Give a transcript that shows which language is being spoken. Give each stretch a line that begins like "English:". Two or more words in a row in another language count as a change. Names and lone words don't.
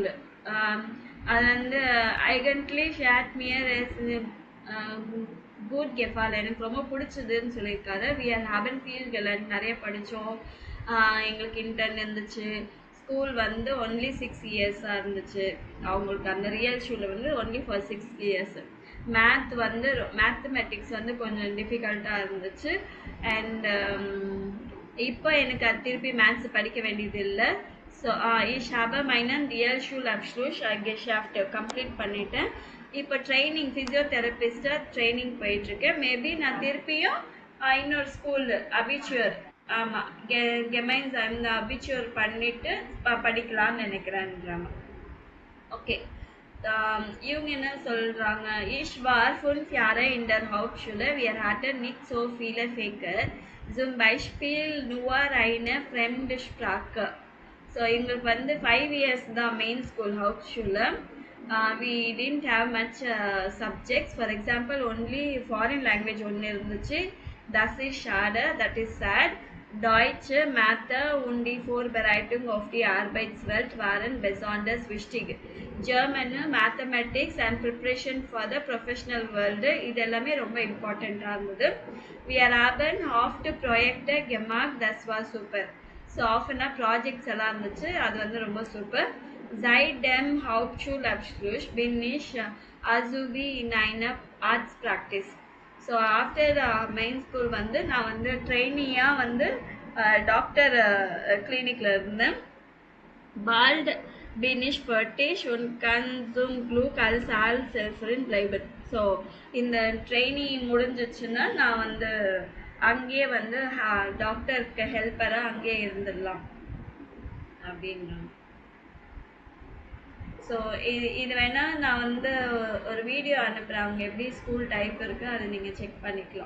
Tamil: அது வந்து
German: eigentlich hat mir es gut gefallen.
Tamil: எனக்கு ரொம்ப பிடிச்சதுன்னு சொல்லியிருக்காரு.
German: we haben viel gelernt.
Tamil: நிறைய படித்தோம். எங்களுக்கு இன்டர்ன் இருந்துச்சு. ஸ்கூல் வந்து
English: only 6 years
Tamil: இருந்துச்சு. அவங்களுக்கு அந்த ரியல் ஷூவில் வந்து
English: only for 6 years.
Tamil: மேத் வந்து மேத்தமெட்டிக்ஸ் வந்து கொஞ்சம் டிஃபிகல்ட்டாக இருந்துச்சு. அண்ட் இப்போ எனக்கு அது திருப்பி மேத்ஸ் படிக்க வேண்டியது இல்லை.
German: ஸோ ich habe meinen Realschulabschluss geschafft
Tamil: கம்ப்ளீட் பண்ணிட்டேன். இப்போ ட்ரைனிங் ஃபிசியோதெரபிஸ்டாக ட்ரைனிங் போயிட்டுருக்கேன். மேபி நான் திருப்பியும் இன்னொரு ஸ்கூல் அபிச்சுவர், ஆமாம், கெமைன்ஸ் அந்த அபிச்சுவர் பண்ணிவிட்டு படிக்கலான்னு நினைக்கிறேன்றாங்க. ஓகே, இவங்க என்ன சொல்கிறாங்க.
German: Ich war 5 Jahre in der Hauptschule. Wir hatten nicht so viele Fächer, zum Beispiel nur eine Fremdsprache.
Tamil: ஸோ எங்களுக்கு வந்து 5 years தான்
English: main school
Tamil: Hauptschule.
English: We didn't have much subjects. For example, only foreign language
Tamil: ஒன்று இருந்துச்சு.
German: Das ist schade,
English: that is sad.
German: Deutsch, Mathe und die Vorbereitung auf die Arbeitswelt waren besonders wichtig.
English: German, Mathematics and preparation for the professional world,
Tamil: இது எல்லாமே ரொம்ப இம்பார்ட்டண்ட்டாக இருந்தது.
German: We haben oft Projekte gemacht, das war super.
Tamil: ஸோ ஆஃப்னா ப்ராஜெக்ட்ஸ் எல்லாம் இருந்துச்சு, அது வந்து ரொம்ப சூப்பர்.
German: Seit dem Hauptschulabschluss bin ich Azubi in einer Arztpraxis.
Tamil: ஸோ
English: after main school
Tamil: வந்து நான் வந்து ட்ரெயினியாக வந்து டாக்டர் கிளினிக்கில் இருந்தேன்.
German: Bald bin ich fertig und kann zum Glück als Arzthelferin bleiben.
Tamil: ஸோ இந்த ட்ரெயினிங் முடிஞ்சிச்சுன்னா நான் வந்து அங்கேயே வந்து டாக்டருக்கு ஹெல்ப்பராக அங்கேயே இருந்துடலாம் அப்படின்றாங்க. ஸோ இது வேணால் நான் வந்து ஒரு வீடியோ அனுப்புகிறேன், அவங்க எப்படி
English: school type
Tamil: இருக்குது அதை நீங்கள் செக் பண்ணிக்கலாம்.